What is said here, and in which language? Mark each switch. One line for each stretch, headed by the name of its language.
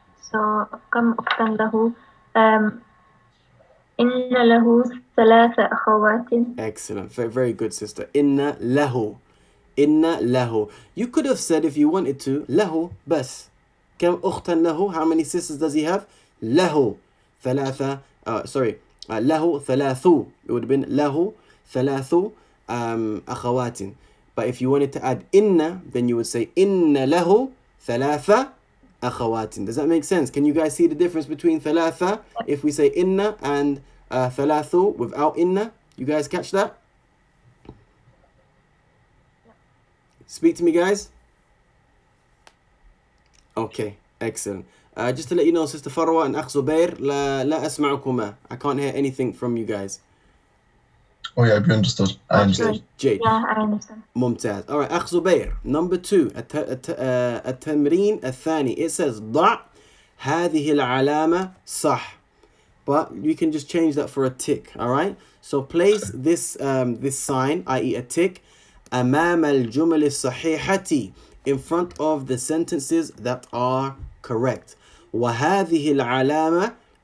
Arabic: So كم أختا له؟ إن له 3 أخوات.
English: Excellent. Very, very good, sister.
Arabic: Inna lahu.
English: You could have said, if you wanted to,
Arabic: lahu bas. كم أختا له?
English: How many sisters does he have?
Arabic: له 3. له 3.
English: It would have been
Arabic: له 3 أخوات.
English: But if you wanted to add inna, then you would say
Arabic: inna له 3 أخوات.
English: Does that make sense? Can you guys see the difference between ثلاثة if we say inna and ثلاث without inna? You guys catch that? Speak to me, guys. Okay, excellent. Just to let you know, Sister Farwa and Akh Zubair,
Arabic: لا أسمعكما.
English: I can't hear anything from you guys. Oh yeah, we understood. I understood. Jade. Yeah, I understand.
Arabic: ممتاز.
English: All right, أخ زبير. Number 2.
Arabic: التمرين الثاني.
English: It says
Arabic: ضع هذه العلامة صح.
English: But you can just change that for a tick. All right. So place this sign, i.e. a tick,
Arabic: أمام الجمل الصحيحة,
English: in front of the sentences that are correct.
Arabic: وهذه العلامة